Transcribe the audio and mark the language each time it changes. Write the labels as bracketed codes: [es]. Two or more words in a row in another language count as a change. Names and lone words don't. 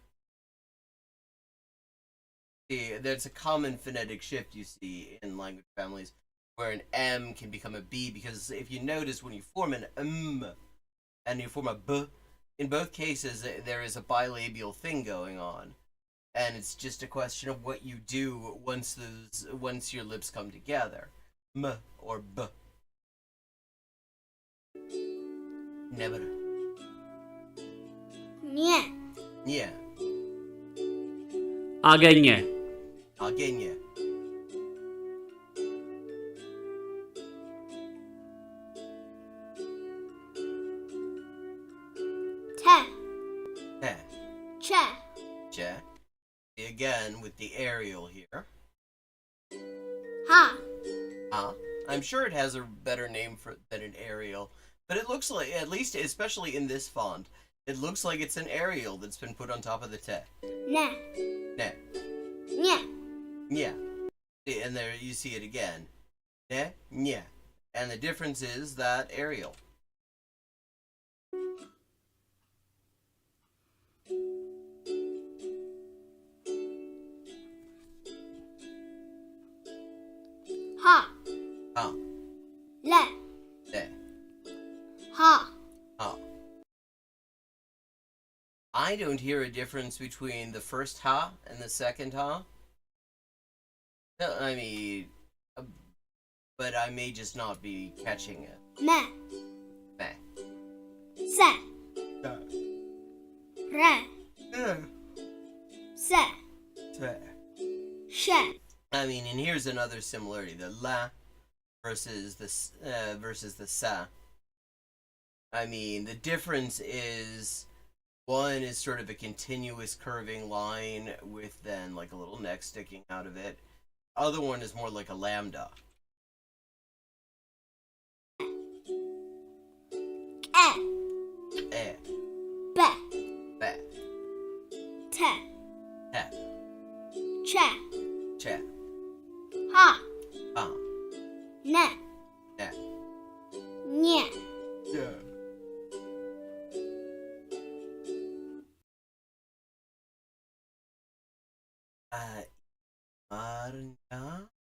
[en] See, there's a common phonetic shift you see in language families where an M can become a B, because if you notice when you form an and you form a b. In both cases, there is a bilabial thing going on, and it's just a question of what you do once your lips come together, m or b. Never. Nie. Nie. Agenie. Agenie. Te. Te. Che. Che. Again with the aerial here. Ha. Ha. I'm sure it has a better name than an aerial, but it looks like, at least especially in this font, it looks like it's an aerial that's been put on top of the te. Ne. Ne. Nye. Yeah. And there you see it again. Ne. Nye. And the difference is that aerial. Ha. Ha. Le. Le. Ha. Ha. I don't hear a difference between the first ha and the second ha. No, I mean, but I may just not be catching it. Me. Me. Se. Re. Se. Te. She. I mean, and here's another similarity: the la versus the sa. I mean, the difference is one is sort of a continuous curving line with then like a little neck sticking out of it. Other one is more like a lambda. Eh. Be. Be. Te. Te. Che. Che. Ha. Ha. Ne. Ne. Nye. Yeah. Marna.